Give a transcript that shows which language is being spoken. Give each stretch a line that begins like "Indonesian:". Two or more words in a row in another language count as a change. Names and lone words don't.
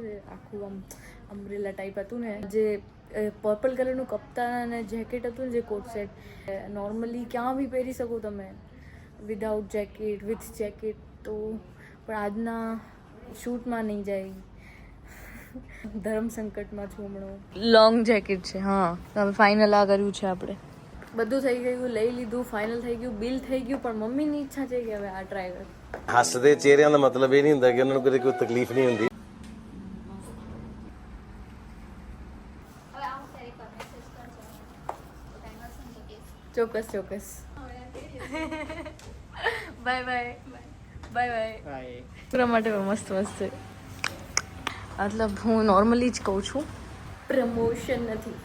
Gujarati: જે આખું આમ
English: umbrella type
Gujarati: હતું ને, જે
English: purple colorનું
Gujarati: કપ્તાન અને જેકેટ હતું ને, જે
English: coat set normally
Gujarati: ક્યાં બી પહેરી શકો તમે
English: without jacket, with jacket.
Gujarati: તો પણ આજના શૂટમાં નહીં જાય. ધર્મ સંકટમાં છું હમણાં.
English: long jacket
Gujarati: છે. હા, હવે ફાઇનલ આ કર્યું છે આપણે. બધું થઈ ગયું, લઈ લીધું, ફાઇનલ થઈ ગયું, બિલ થઈ ગયું, પણ મમ્મીની ઈચ્છા છે કે હવે આ ટ્રાય કર.
Punjabi: ਹੱਸਦੇ ਚਿਹਰਿਆਂ ਦਾ ਮਤਲਬ ਇਹ ਨਹੀਂ ਹੁੰਦਾ ਕਿ ਉਹਨਾਂ ਨੂੰ ਕਦੇ ਕੋਈ ਤਕਲੀਫ ਨਹੀਂ ਹੁੰਦੀ.
Gujarati: ચોક્કસ.
English: bye bye.
Gujarati: પૂરા માટે મસ્ત છે. મતલબ હું નોર્મલી જ કહું છું, પ્રમોશન નથી.